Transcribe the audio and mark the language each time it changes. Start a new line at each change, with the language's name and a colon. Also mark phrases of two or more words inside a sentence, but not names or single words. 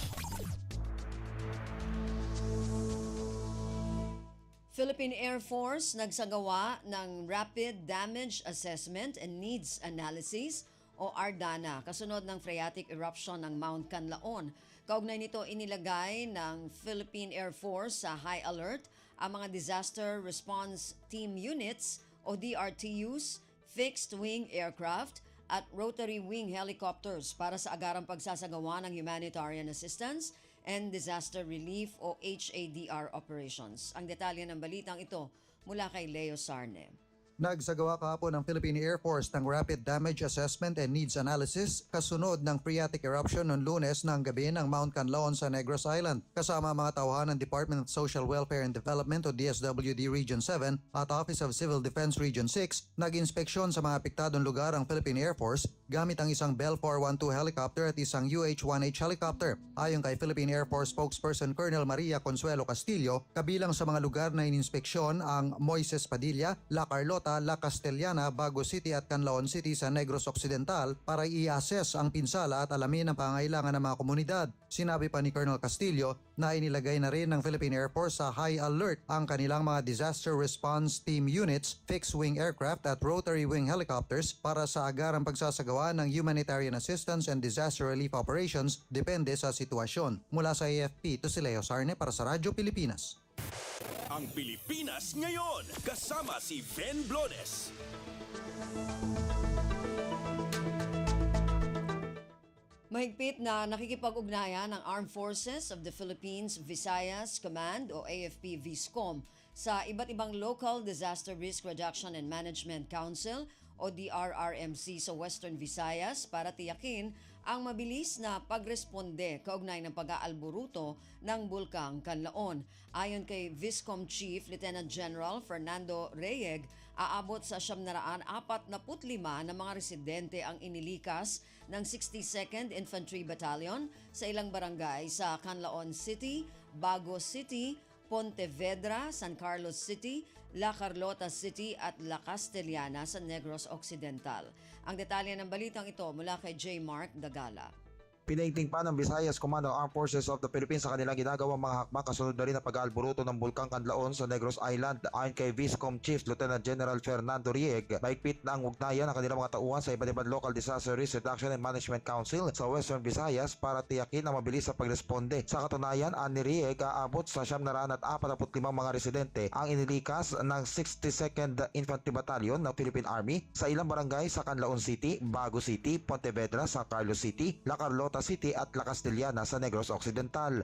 Filipino: Philippine Air Force nagsagawa ng
English: Rapid Damage Assessment and Needs Analysis
Filipino: o RDANA kasunod ng
English: phreatic eruption
Filipino: ng Mount Kanlaon. Kaugnay nito, inilagay ng Philippine Air Force sa
English: high alert
Filipino: ang mga
English: Disaster Response Team Units
Filipino: o DRTUs,
English: fixed-wing aircraft at rotary-wing helicopters
Filipino: para sa agarang pagsasagawa ng
English: humanitarian assistance and disaster relief
Filipino: o HADR operations. Ang detalye ng balitang ito mula kay Leo Sarne. Nagsagawa kahapon ng Philippine Air Force ng
English: Rapid Damage Assessment and Needs Analysis
Filipino: kasunod ng
English: phreatic eruption
Filipino: noong Lunes ng gabi ng Mount Kanlaon sa Negros Island. Kasama mga tauhan ng
English: Department of Social Welfare and Development
Filipino: o DSWD Region 7 at
English: Office of Civil Defense
Filipino: Region 6, nag-inspeksyon sa mga apektadong lugar ang Philippine Air Force gamit ang isang Bell 412 helicopter at isang UH-1H helicopter. Ayon kay
English: Philippine Air Force spokesperson
Filipino: Colonel Maria Consuelo Castillo, kabilang sa mga lugar na ininspeksyon ang Moises Padilla, La Carlota, La Castellana, Bago City at Canlaon City sa Negros Occidental para i-assess ang pinsala at alamin ang pangailangan ng mga komunidad. Sinabi pa ni Colonel Castillo na inilagay na rin ng Philippine Air Force sa
English: high alert
Filipino: ang kanilang mga
English: disaster response team units, fixed-wing aircraft at rotary-wing helicopters
Filipino: para sa agarang pagsasagawa ng
English: humanitarian assistance and disaster relief operations
Filipino: depende sa sitwasyon. Mula sa AFP, ito si Leo Sarne para sa Radyo Pilipinas. Ang Pilipinas ngayon, kasama si Ben Blones. Mahigpit na nakikipag-ugnayan ng Armed Forces of the Philippines Visayas Command o AFP-VISCOM sa iba't ibang
English: Local Disaster Risk Reduction and Management Council
Filipino: o o DRRMC sa Western Visayas para tiyakin ang mabilis na pagresponde kaugnay ng pag-aalboruto ng Bulkang Kanlaon. Ayon kay Viscom Chief Lieutenant General Fernando Reyeg, aabot sa 745 na mga residente ang inilikas ng 62nd Infantry Battalion sa ilang barangay sa Canlaon City, Bago City, Pontevedra, San Carlos City, La Carlota City at La Castellana sa Negros Occidental. Ang detalye ng balitang ito mula kay J. Mark Dagala. Pinaigting pa ng Visayas Command ng Armed Forces of the Philippines sa kanilang ginagawang mga hakbang kasunod na rin ang pag-aalboruto ng Bulkang Kanlaon sa Negros Island. Ayon kay Viscom Chief Lieutenant General Fernando Rieg, mahigpit na ang ugnayan ng kanilang mga tauhan sa iba't ibang
English: Local Disaster Risk Reduction and Management Council
Filipino: sa Western Visayas para tiyakin ang mabilis sa pagresponde. Sa katunayan, ani Rieg, aabot sa 745 mga residente ang inilikas ng 62nd Infantry Battalion ng Philippine Army sa ilang barangay sa Canlaon City, Bago City, Pontevedra, San Carlos City, La Carlota City at La Castellana sa Negros Occidental.